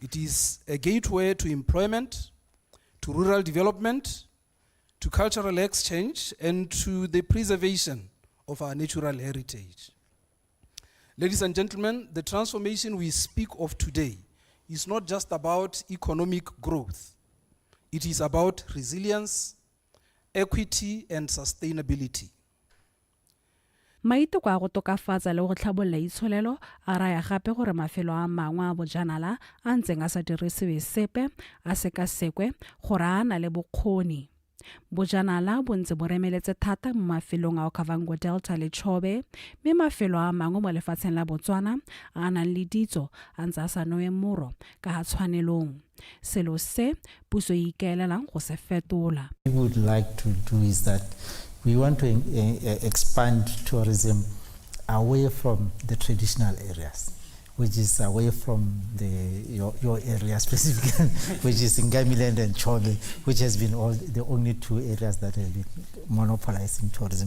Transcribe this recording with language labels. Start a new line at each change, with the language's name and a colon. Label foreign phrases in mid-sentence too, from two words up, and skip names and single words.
English: It is a gateway to employment, to rural development, to cultural exchange, and to the preservation of our natural heritage. Ladies and gentlemen, the transformation we speak of today is not just about economic growth. It is about resilience, equity, and sustainability.
Tswana: maiteko a go tokafatsa le go tlhabolola itsholelo a raya gape gore mafelo a mangwe a bojanala a ntseng a sa dirisiwe sepe a sekasekwe gore a na le bokgoni. Bojanala bo ntse bo remeletse thata mo mafelong a Okavango Delta le Chobe, mme mafelo a mangwe mo lefatsheng la Botswana a nang le ditso a ntse a sa noe moro ka ga tshwanelong. Selo se puso e ikaelelang go se fetola.
English: We would like to do is that we want to expand tourism away from the traditional areas, which is away from your area specifically, which is Ngamiland and Chobe, which has been the only two areas that have been monopolizing tourism.